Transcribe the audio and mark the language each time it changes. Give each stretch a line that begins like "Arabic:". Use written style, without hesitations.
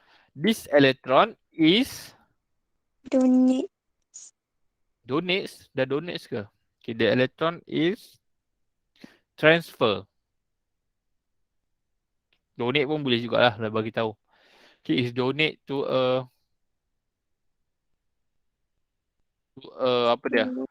English: This electron is donates,
Malay: dah donates ke?
English: Okay, the electron is transfer.
Malay: Donate pun boleh jugalah, dah bagi tahu.
English: Okay, is donate to a
Malay: apa dia?